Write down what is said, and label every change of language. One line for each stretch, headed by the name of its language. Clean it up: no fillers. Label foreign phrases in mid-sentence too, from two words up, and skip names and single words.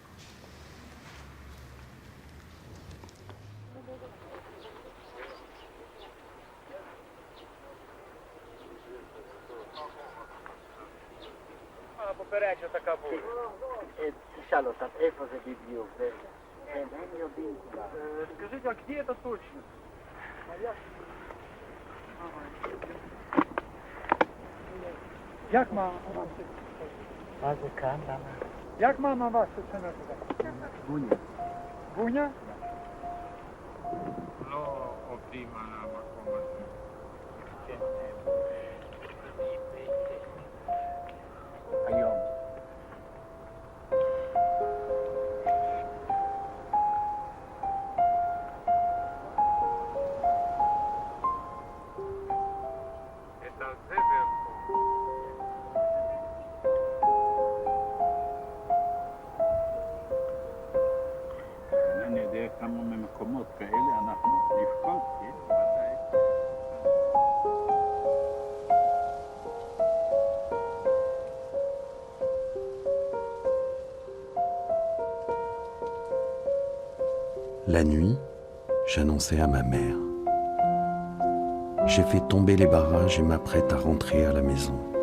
Hebrew: תשאל אותם, איפה זה בדיוק? הם יודעים.
Russian: скажите, а где это точно?
Polish: Jak ma ona się...
Hebrew: מה זה כאן? למה?
Polish: Jak mama was chce nazywać?
Hebrew: בוניה.
Polish: Bunia?
Hebrew: לא עובדים על המקום הזה. היום. את הזבר פה. אני יודע כמה ממקומות כאלה אנחנו נפקוד, כן? ודאי.
French: La nuit, j'annonçais à ma mère. J'ai fait tomber les barrages et m'apprête à rentrer à la maison.